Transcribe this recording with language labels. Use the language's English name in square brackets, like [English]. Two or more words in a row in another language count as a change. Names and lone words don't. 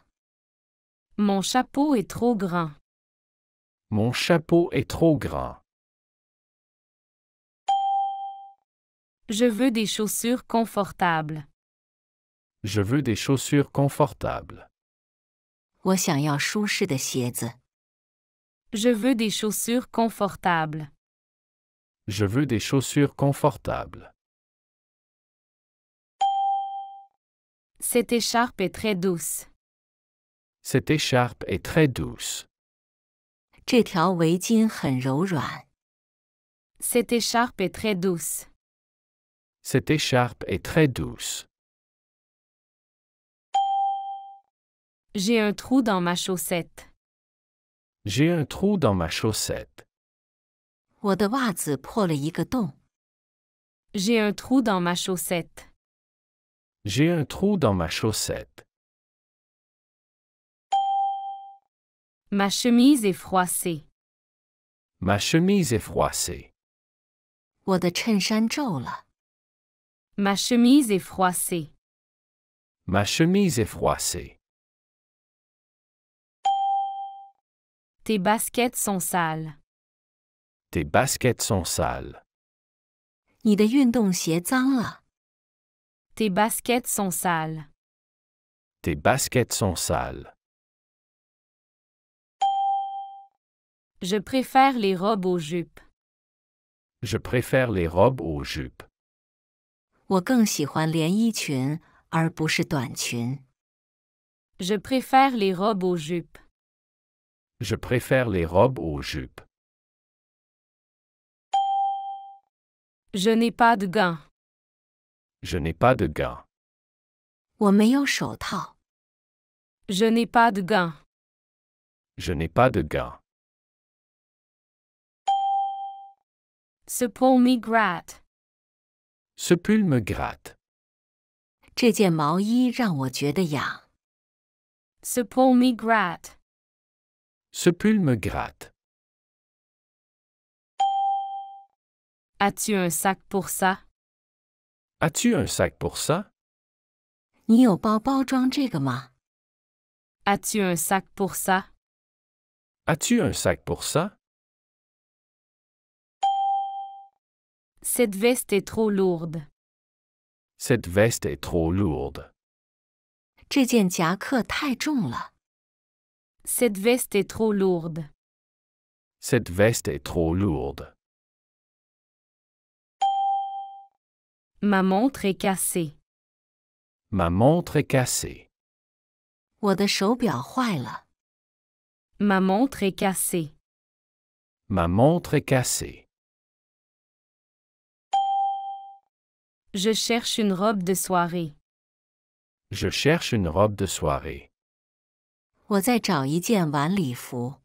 [French] Mon chapeau est trop grand. Mon chapeau est trop grand. Je veux des chaussures confortables. Je veux des chaussures confortables. [Chinese] 我想要舒适的鞋子。 [French] Je veux des chaussures confortables. Je veux des chaussures confortables. Cette écharpe est très douce. Cette écharpe est très douce. [Chinese] 这条围巾很柔软。 [French] Cette écharpe est très douce. Cette écharpe est très douce. J'ai un trou dans ma chaussette. J'ai un trou dans ma chaussette. [Chinese] 我的袜子破了一个洞。 [French] J'ai un trou dans ma chaussette. J'ai un trou dans ma chaussette. Ma chemise est froissée. Ma chemise est froissée. [Chinese] 我的衬衫皱了。 [French] Ma chemise est froissée. Ma chemise est froissée. Tes baskets sont sales. Tes baskets sont sales. [Chinese] 你的运动鞋脏了。 [French] Tes baskets sont sales. Tes baskets sont sales. Je préfère les robes aux jupes. Je préfère les robes aux jupes. [Chinese] 我更喜欢连衣裙，而不是短裙。 [French] Je préfère les robes aux jupes. Je préfère les robes aux jupes. Je n'ai pas de gants. Je n'ai pas de gants. [Chinese] 我没有手套。 [French] Je n'ai pas de gants. Je n'ai pas de gants. Ce pull me gratte. Ce pull me gratte. [Chinese] 这件毛衣让我觉得痒。 [French] Ce pull me gratte. Ce pull me gratte. As-tu un sac pour ça? As-tu un sac pour ça? [Chinese] 你有包包装这个吗？ [French] As-tu un sac pour ça? As-tu un sac pour ça? Cette veste est trop lourde. Cette veste est trop lourde. [Chinese] 这件夹克太重了。 [French] Cette veste est trop lourde. Cette veste est trop lourde. Ma montre est cassée. Ma montre est cassée. [Chinese] 我的手表坏了。 [French] Ma montre est cassée. Ma montre est cassée. Je cherche une robe de soirée. Je cherche une robe de soirée. [Chinese] 我在找一件晚礼服。